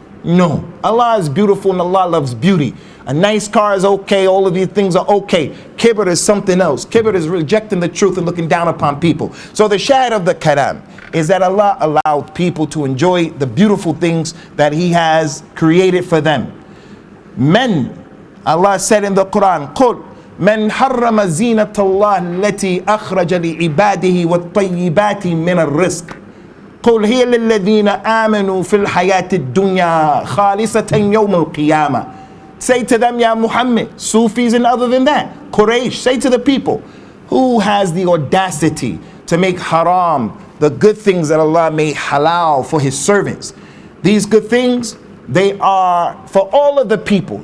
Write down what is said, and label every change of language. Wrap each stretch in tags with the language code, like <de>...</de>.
<en>No, Allah is beautiful and Allah loves beauty. A nice car is okay, all of these things are okay. Kibr is something else. Kibr is rejecting the truth and looking down upon people. So the shahid of the kalam is that Allah allowed people to enjoy the beautiful things that He has created for them. Men, Allah said in the Quran,</en> <ar>قُلْ مَنْ حَرَّمَ زِينَةَ اللَّهِ الَّتِي أَخْرَجَ لِعِبَادِهِ وَالطَّيِّبَاتِ مِنَ الرِّزْقِ قُلْ هِيَ لِلَّذِينَ آمَنُوا فِي الْحَيَاةِ الدُّنْيَا خَالِصَةً يَوْمَ الْقِيَامَةِ.</ar> <en>Say to them, Ya Muhammad, Sufis and other than that, Quraysh, say to the people, who has the audacity to make haram the good things that Allah made halal for His servants? These good things, they are for all of the people.</en>